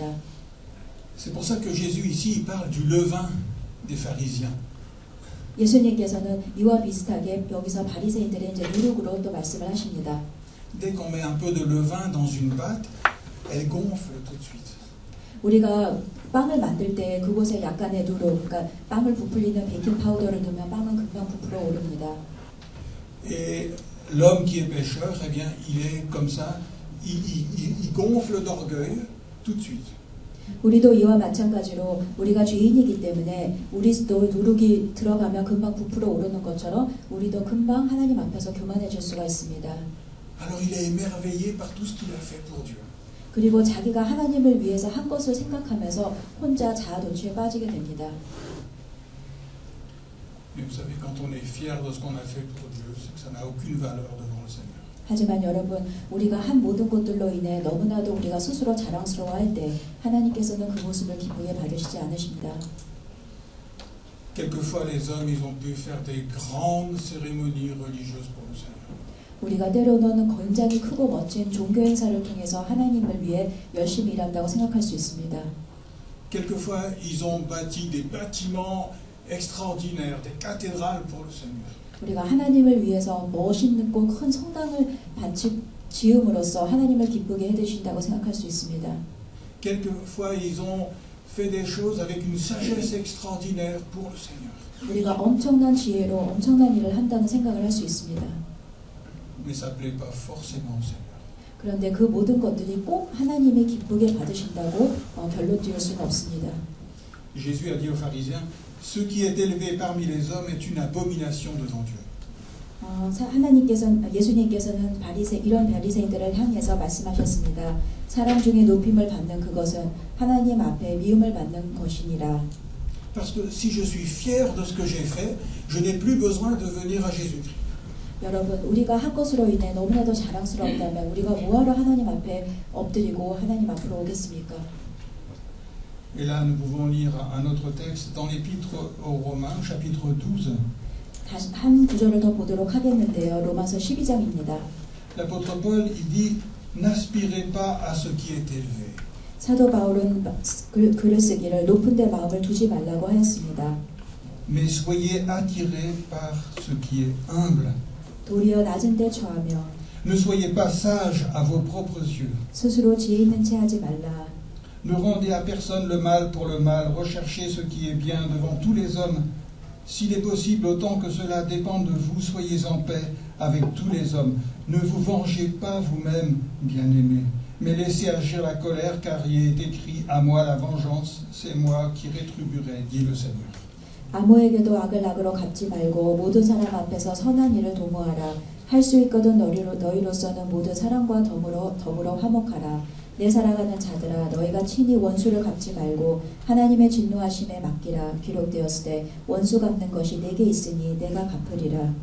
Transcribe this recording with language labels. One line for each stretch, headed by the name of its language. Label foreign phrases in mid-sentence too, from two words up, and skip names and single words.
French: C'est pour ça que Jésus ici il parle du levain des pharisiens.
Korean: 예수님께서는 이와 비슷하게 여기서 바리새인들의 이제 누룩으로 또 말씀을 하십니다.
French: Dès qu'on met un peu de levain dans une pâte, elle gonfle tout de suite.
Korean: 우리가 빵을 만들 때 그곳에 약간의 누룩, 그러니까 빵을 부풀리는 베이킹 파우더를 넣으면 빵은 금방 부풀어 오릅니다.
French: Et l'homme qui est pécheur, eh bien, il est comme ça, il gonfle d'orgueil tout de suite.
Korean: 우리도 이와 마찬가지로 우리가 죄인이기 때문에 우리도 누룩이 들어가면 금방 부풀어 오르는 것처럼 우리도 금방 하나님 앞에서 교만해질 수가 있습니다.
French: Alors il est émerveillé par tout ce qu'il a fait pour Dieu.
Korean: 그리고 자기가 하나님을 위해서 한 것을 생각하면서 혼자 자아 도취에 빠지게 됩니다.
French: Mais vous savez, quand on est fier de ce qu'on a fait pour Dieu, c'est que ça n'a aucune valeur devant le Seigneur.
Korean: 하지만 여러분, 우리가 한 모든 것들로 인해 너무나도 우리가 스스로 자랑스러워할 때 하나님께서는 그 모습을 기쁘게 받으시지 않으십니다.
French: Quelquefois, les hommes, ils ont pu faire des grandes cérémonies religieuses pour le Seigneur.
Korean: 우리가 때로는 굉장히 크고 멋진 종교 행사를 통해서 하나님을 위해 열심히 일한다고 생각할 수 있습니다.
French: Quelquefois, ils ont bâti des bâtiments extraordinaires, des cathédrales pour le Seigneur.
Korean: 우리가 하나님을 위해서 멋있고 큰 성당을 지음으로써 하나님을 기쁘게 해주신다고 생각할 수 있습니다.
French: Quelquefois, ils ont fait des choses avec une sagesse extraordinaire pour le Seigneur.
Korean: 우리가 엄청난 지혜로 엄청난 일을 한다는 생각을 할 수 있습니다.
French: Mais ça ne plaît pas forcément au Seigneur.
Korean: 그런데 그 모든 것들이 꼭 하나님이 기쁘게 받으신다고 결론 지을 수는 없습니다.
French: Jésus a dit aux pharisiens, ce qui est élevé parmi les hommes est une abomination devant Dieu.
Korean: 예수님께서는 이런 바리새인들을 향해서 말씀하셨습니다. 사람 중에 높임을 받는 그것은 하나님 앞에 미움을 받는 것이니라.
French: Parce que si je suis fier de ce que j'ai fait, je n'ai plus besoin de venir à Jésus-Christ.
Korean: 여러분, 우리가 한 것으로 인해 너무나도 자랑스럽다면 우리가 뭐하러 하나님 앞에 엎드리고 하나님 앞으로 오겠습니까?
French: Et là, nous pouvons lire un autre texte dans l'Épître aux Romains, chapitre 12.
Korean: 다시 한 구절을 더 보도록 하겠는데요. 로마서 12장입니다.
French: L'apôtre Paul, il dit, n'aspirez pas à ce qui est élevé.
Korean: 사도 바울은 글을 쓰기를 높은 데 마음을 두지 말라고 하였습니다.
French: Mais soyez attirés par ce qui est humble.
Korean: 도리어 낮은 데 처하며
French: Ne soyez pas sages à vos propres yeux.
Korean: 스스로 지혜 있는 채 하지 말라.
French: Ne rendez à personne le mal pour le mal. Recherchez ce qui est bien devant tous les hommes. S'il est possible, autant que cela dépend de vous, soyez en paix avec tous les hommes. Ne vous vengez pas vous-même, bien-aimés, mais laissez agir la colère, car il est écrit « À moi la vengeance, c'est moi qui rétribuerai, dit le Seigneur. »
Korean: 아무에게도 악을 악으로 갚지 말고 모든 사람 앞에서 선한 일을 도모하라. 할 수 있거든 너희로서는 모든 사람과 더불어 화목하라. 내 사랑하는 자들아, 너희가 친히 원수를 갚지 말고 하나님의 진노하심에 맡기라. 기록되었을 때 원수 갚는 것이 내게 있으니 내가 갚으리라.